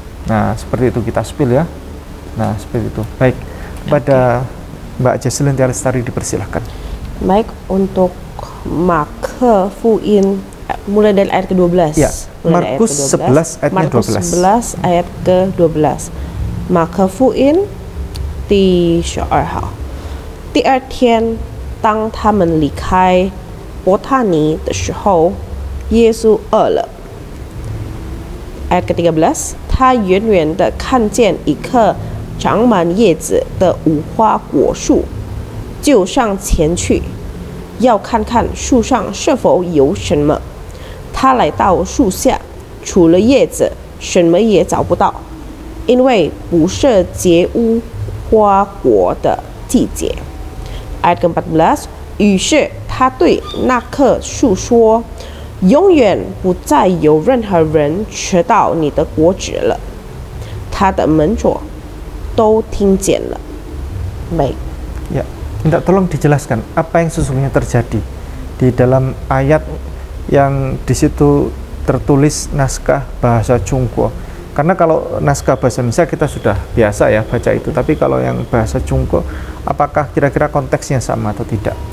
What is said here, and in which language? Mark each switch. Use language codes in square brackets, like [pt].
[id] Nah, seperti itu kita spill ya. Nah, seperti itu. Baik, pada Mbak Jesslyn Tia Lestari dipersilahkan. Baik, untuk Marke Fuin mulai dari ayat ke-12. Ya, Markus 11 ayatnya 12. Markus 11 ayat ke-12. [zh] Marke Fuin 第12号。第二天，当他们离开伯塔尼的时候，耶稣饿了。 [id] ayat ke-13， [zh] 他远远地看见一棵长满叶子的无花果树，就上前去，要看看树上是否有什么。他来到树下，除了叶子，什么也找不到，因为不是结无花果的季节。 [id] ayat ke-14， [zh] 于是他对那棵树说：“永远不再有任何人吃到你的果子了。” 他的门徒都听见了。 [id] Baik. Ya, minta tolong dijelaskan apa yang sesungguhnya terjadi di dalam ayat yang di situ tertulis naskah bahasa Chungguo. Karena kalau naskah bahasa Indonesia kita sudah biasa ya baca itu, tapi kalau yang bahasa Chungguo, apakah kira-kira konteksnya sama atau tidak?